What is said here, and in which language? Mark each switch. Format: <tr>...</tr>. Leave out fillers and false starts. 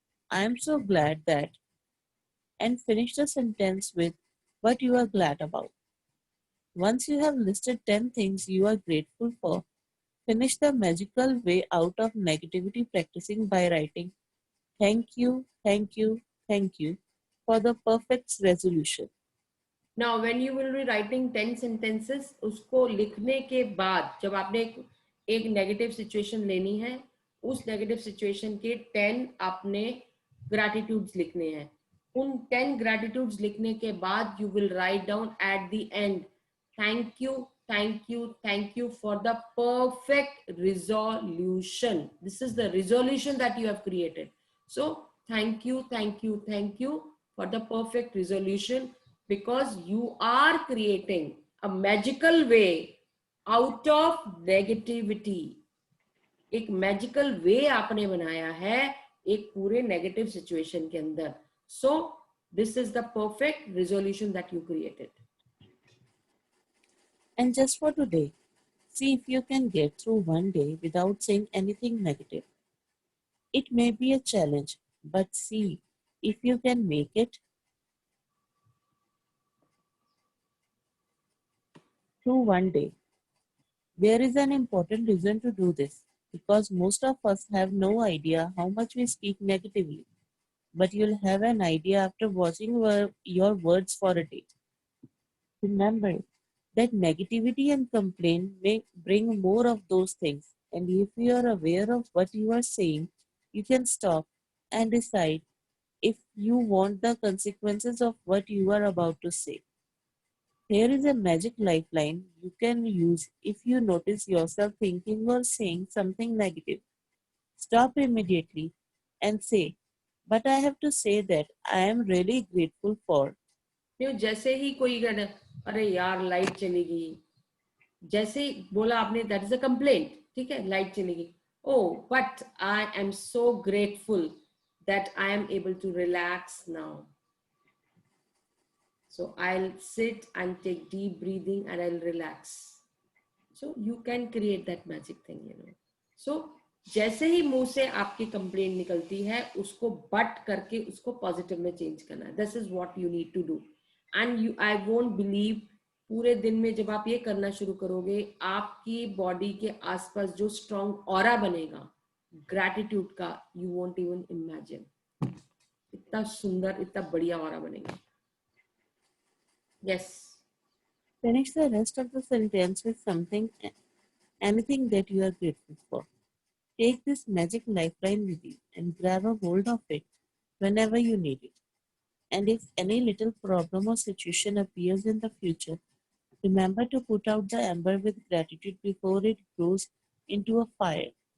<en>I am so glad that, and finish the sentence with what you are glad about. Once you have listed 10 things you are grateful for, finish the magical way out of negativity practicing by writing thank you, thank you, thank you for the perfect resolution. Now when you will be writing 10 sentences,</en> <hi>उसको लिखने के बाद जब आपने एक negative situation लेनी है, उस नेगेटिव सिचुएशन के 10 आपने ग्रैटिट्यूड्स लिखने हैं. उन 10 ग्रैटिट्यूड्स लिखने के बाद</hi> <en>you will write down at the end thank you, thank you, thank you for the perfect resolution. This is the resolution that you have created. So thank you, thank you, thank you for the perfect resolution, because you are creating a magical way out of negativity.</en> <hi>एक magical वे आपने बनाया है एक पूरे negative situation के अंदर.</hi> <en>So this is the perfect resolution that you created. And just for today, see if you can get through one day without saying anything negative. It may be a challenge, but see if you can make it through one day. There is an important reason to do this because most of us have no idea how much we speak negatively, but you'll have an idea after watching your words for a day. Remember that negativity and complaint may bring more of those things, and if you are aware of what you are saying, you can stop and decide if you want the consequences of what you are about to say. Here is a magic lifeline you can use if you notice yourself thinking or saying something negative. Stop immediately and say, but I have to say that I am really grateful for.</en> <hi>जैसे ही कोई कहना अरे यार light चली गई, जैसे ही बोला आपने</hi> <en>that is a complaint,</en> <hi>ठीक है, लाइट चली गई,</hi> <en>Oh but I am so grateful that I am able to relax now. So I'll sit and take deep breathing and I'll relax. So you can create that magic thing, you know.</en> <hi>So जैसे ही मुंह से आपकी complaint निकलती है उसको but करके उसको positive में चेंज करना है.</hi> <en>This is what you need to do. And you I won't believe,</en> <hi>पूरे दिन में जब आप ये करना शुरू करोगे आपकी बॉडी के आसपास जो स्ट्रॉन्ग ऑरा बनेगा ग्रैटिट्यूड का,</hi> <en>You won't even imagine.</en> <hi>इतना सुंदर, इतना बढ़िया ऑरा बनेगा. Yes.</hi> <en>Finish the rest of the sentence with something, anything that you are grateful for. Take this magic lifeline with you and grab a hold of it whenever you need it. And if any little problem or situation appears in the future, remember to put out the ember with gratitude before it grows into a fire.</en>